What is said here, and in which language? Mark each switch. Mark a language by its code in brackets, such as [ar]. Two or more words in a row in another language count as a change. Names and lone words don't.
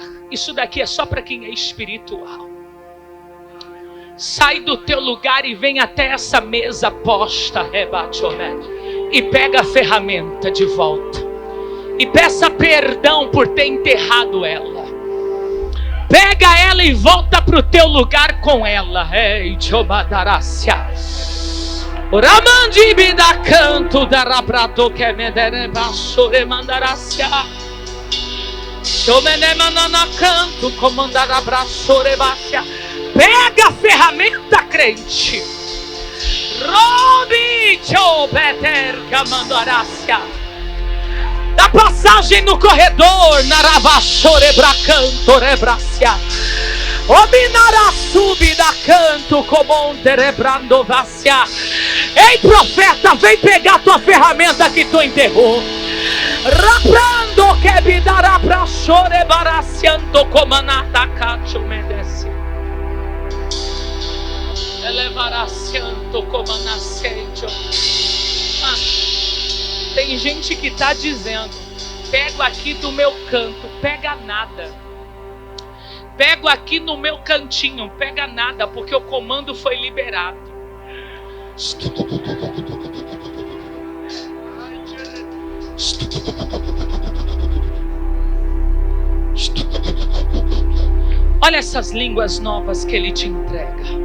[pt] Isso daqui é só para quem é espiritual. Sai do teu lugar e vem até essa mesa posta, e pega a ferramenta de volta. E peça perdão por ter enterrado ela. Pega ela e volta para o teu lugar com ela. Ei, Jobadácia. Oramandi bida canto da rabrato que me dere basore mandarácia. Chomenemanana canto comandar abraço rebácia. Pega a ferramenta, crente. Robi chobeter camandarácia. Da passagem no corredor, naravaçore bracanto rebrácia. Ominara subida canto como um terebrando vacia. Ei, profeta, vem pegar tua ferramenta que tu enterrou. Raprando que bidará pra chore baraciando como anatacacho medece. Elevará cianto como nascente. Tem gente que tá dizendo: pego aqui do meu canto, pega nada. Pego aqui no meu cantinho, pega nada, porque o comando foi liberado. Olha essas línguas novas que ele te entrega.